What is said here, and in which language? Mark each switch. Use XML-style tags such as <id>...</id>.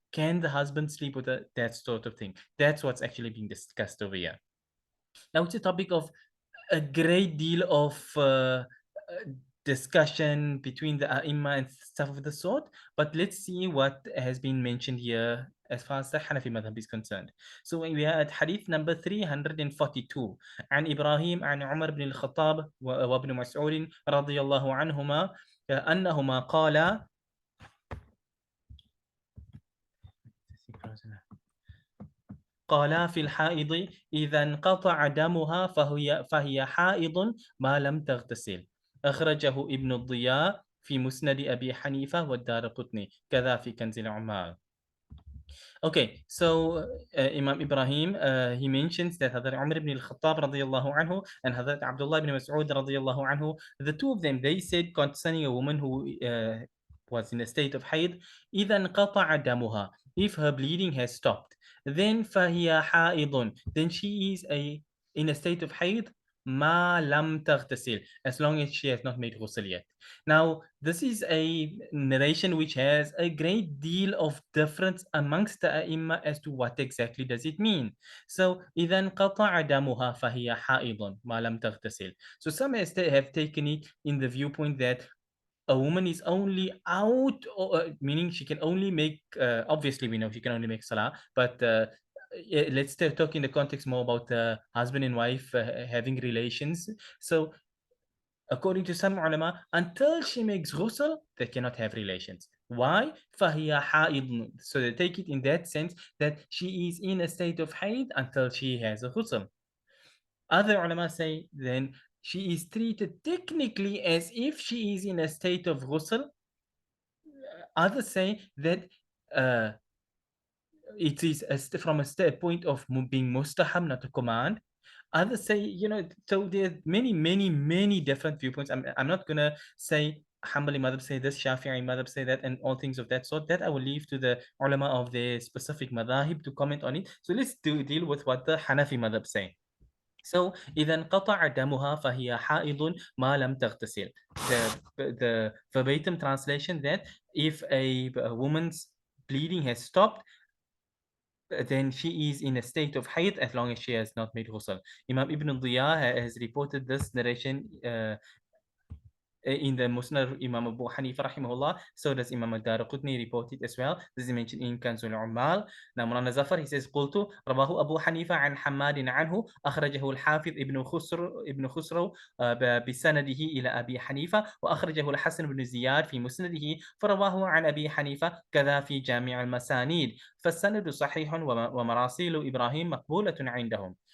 <en>Can the husband sleep with her? That sort of thing. That's what's actually being discussed over here. Now it's a topic of a great deal of discussion between the Aimma and stuff of the sort, but let's see what has been mentioned here as far as the Hanafi madhab is concerned. So we are at hadith number 342</en> <ar>عن إبراهيم عن عمر بن الخطاب وابن مسعود رضي الله عنهما أنهما قالا قالا في الحائض إذا انقطع دمها فهي حائض ما لم تغتسل. أخرجه ابن الضياء في مسند أبي حنيفة والدارقطني كذا في كنز العمال.</ar> <en>Okay, so Imam Ibrahim, he mentions that Hazrat Umar ibn al-Khattab radiyallahu anhu and Hazrat Abdullah ibn Mas'ud radiyallahu anhu, the two of them, they said concerning a woman who was in a state of hayd,</en> <ar>إِذَا انْقَطَعَ دَمُهَا,</ar> <en>if her bleeding has stopped, then</en> <ar>فَهِيَ حَائِضٌ,</ar> <en>then she is in a state of hayd,</en> <ar>ما لم تغتسل,</ar> <en>as long as she has not made ghusl yet. Now, this is a narration which has a great deal of difference amongst the Aimma as to what exactly does it mean.</en> <ar>So, إذا انقطع دمها فهي حائض ما لم تغتسل.</ar> <en>So some have taken it in the viewpoint that a woman is only out, meaning she can only make, obviously we know she can only make salah, but let's talk in the context more about husband and wife having relations. So according to some ulama, until she makes ghusl, they cannot have relations.</en> <ar>Why? فَهِيَ حَائِضٌ.</ar> <en>So they take it in that sense that she is in a state of haid until she has a ghusl. Other ulama say then she is treated technically as if she is in a state of ghusl. Others say that it is from a point of being mustahab, not a command. Others say, so there are many, many, many different viewpoints. I'm not going to say Hanbali madhab say this, Shafi'i madhab say that, and all things of that sort. That I will leave to the ulama of the specific madhahib to comment on it. So let's deal with what the Hanafi madhab say.</en> <ar>So, إذا انقطع دمها فهي حائض ما لم تغتسل.</ar> <en>The verbatim translation that if a woman's bleeding has stopped, then she is in a state of hayd as long as she has not made ghusl. Imam Ibn al-Diya has reported this narration in the Musnad Imam Abu Hanifa rahimahullah. So does Imam al-Daraqutni report it as well. This is mentioned in Kanzul Ummal. Now Mulana Zafar, he says,</en> <ar>قلت رواه أبو حنيفة عن حماد عنه أخرجه الحافظ ابن خسرو بسنده إلى أبي حنيفة وأخرجه الحسن بن زياد في مسنده فرواه عن أبي حنيفة كذا في جامع المسانيد فالسند صحيح ومراسيل إبراهيم مقبولة عندهم.</ar>